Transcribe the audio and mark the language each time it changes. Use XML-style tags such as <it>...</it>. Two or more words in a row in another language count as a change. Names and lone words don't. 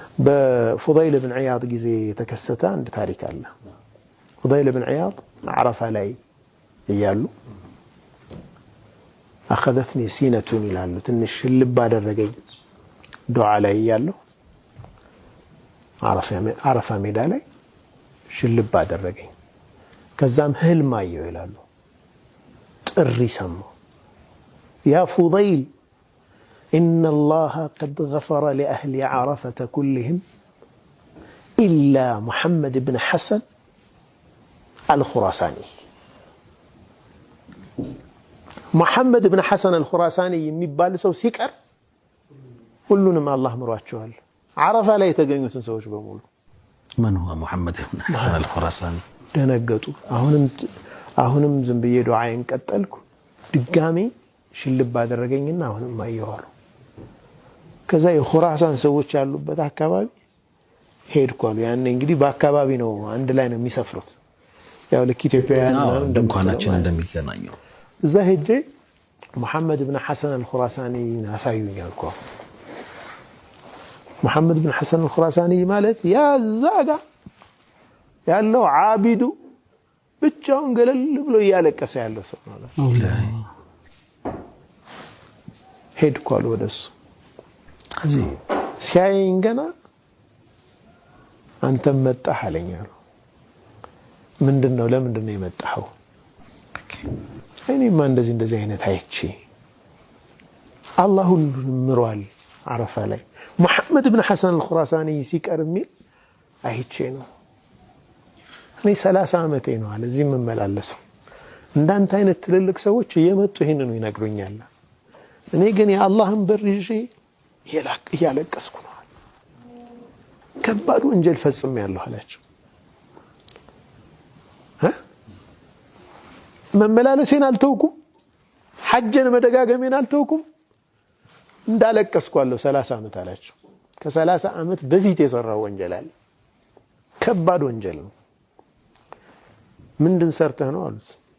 <am>በፉዳይል ብን ዒያድ ጊዜ የተከሰተ አንድ ታሪክ አለ ፉዳይል ብን ዒያድ ዓረፋ ላይ እያሉ</am> <ar>أخذتني سينة</ar> <am>ይላሉ ትንሽ ልብ አደረገኝ ዱዓ ላይ እያለሁ ዓረፋ ሜዳ ላይ ሽልብ አደረገኝ ከዛም ህልም አየሁ ይላሉ ጥሪ ሰማሁ</am> <ar>يا فضيل إن الله قد غفر لأهل عرفة كلهم إلا محمد بن حسن الخراساني</ar> <am>محمد بن حسن الخراساني የሚባል ሰው ሲቀር ሁሉንም አላህ ምሯቸዋል ዓረፋ ላይ የተገኙትን ሰዎች በሙሉ</am> <ar>من هو محمد بن حسن الخراساني</ar> <am>ደነገጡ አሁንም ዝም ብዬ ዱዓዬን ቀጠልኩ ድጋሜ ሽልብ አደረገኝና አሁንም አየዋሉ ከዛ የኹራሳን ሰዎች ያሉበት አካባቢ ሄድኳሉ ያኔ እንግዲህ በአካባቢ ነው አንድ ላይ ነው የሚሰፍሩት ያው ለኢትዮጵያውያን ድንኳናችን እንደሚገናኘው እዛ ሄጄ محمد بن حسن الخراساني አሳዩኝ አልኩ محمد بن حسن الخراساني ማለት ያ ዛጋ ያለው ዓቢዱ ብቻውን ገለል ብሎ ያለቀሰ ያለው ሰው ማለት ነው ሄድኳሉ ወደሱ ሲያየኝ ገና አንተ መጣህ አለኝ አሉ ምንድነው ለምንድነው የመጣኸው እኔማ እንደዚህ አይነት አይቼ አላህ ሁሉንም ምሯል ዓረፋ ላይ محمد بن حسن الخراساني ሲቀርም አይቼ ነው እኔ 30 አመቴ ነው አለ እዚህ መመላለሰው እንዳንተ አይነት ትልልቅ ሰዎች እየመጡ ይሄንን ይነግሩኛል እኔ ግን የአላህን በርጂ ያለቀስኩ ነው ከባድ ወንጀል ፈጽሜያለሁ አላቸው መመላለሴን አልተውኩም ሐጅን መደጋገሜን አልተውኩም እንዳለቀስኳለሁ 30 አመት አላቸው ከ30 አመት በፊት የሰራው ወንጀል አለ ከባድ ወንጀል ነው ምንድን ሰርተህ ነው አሉት</am>